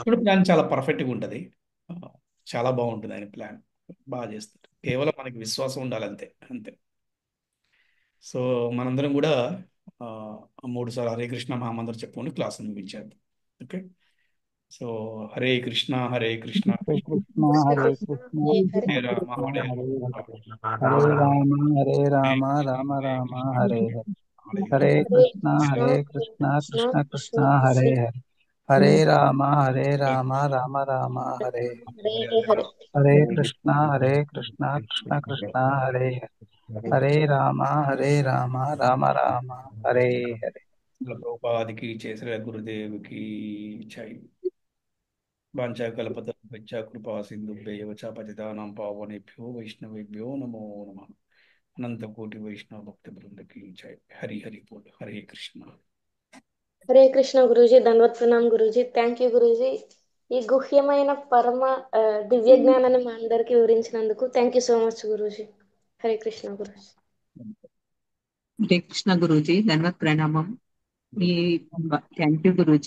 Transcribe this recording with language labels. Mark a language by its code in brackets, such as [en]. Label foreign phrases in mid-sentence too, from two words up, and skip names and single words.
[te] ఇప్పుడు ప్లాన్ చాలా పర్ఫెక్ట్గా ఉంటుంది. ఆ, చాలా బాగుంటుంది ఆయన ప్లాన్. బాగా చేస్తారు. కేవలం మనకి విశ్వాసం ఉండాలి, అంతే అంతే. సో మనందరం కూడా ఆ, 3 సార్లు హరే కృష్ణ మహామంత్రం చెప్పుకొని క్లాస్ ముగించేద్దాం. [en] Okay. So [sa] హరే కృష్ణ హరే కృష్ణ హరే కృష్ణ హరే కృష్ణ హరే హరే హరే. రామ కృష్ణ హరే హరే రామ, హరే రామ హరే హరే రామ కృష్ణ రామ హరే రామ కృష్ణ హరే కృష్ణ హరే హరే హరే. హరే హరే కృష్ణ కృష్ణ హరే హరే కృష్ణ కృష్ణ కృష్ణ కృష్ణ కృష్ణ హరే కృష్ణ హరే హరే రామ హరే రామ రామ రామ హరే హరే హరే హరే. హరే హరే. కృష్ణ కృష్ణ కృష్ణ హరే హరే హరే రామ రామ రామ హరే హరే. [te] ప్రభుపాదికి చేసిన గురుదేవికి జై. [sa] వాంఛాకల్పతరుభ్యశ్చ కృపా సింధుభ్యైవ చ పతితానాం పావనేభ్యో వైష్ణవేభ్యో నమో నమః. [te] అనంతకోటి వైష్ణవ భక్త బృందకి జై. [bn] হরি হরি বোল. [te] హరే కృష్ణ. [sa] హరే కృష్ణ [te] గురూజీ. ధన్వత్ ప్రణామ్ గురూజీ. [en] Thank you [te] గురూజీ. ఈ గుహ్యమైన పరమ దివ్య జ్ఞానాన్ని మా అందరికి వివరించినందుకు [en] Thank you so much గురూజీ. [sa] హరే కృష్ణ గురూజీ. హరే కృష్ణ [te] గురూజీ. ధన్వత్ ప్రణామం. ఈ [en] Thank you [te] గురూజీ.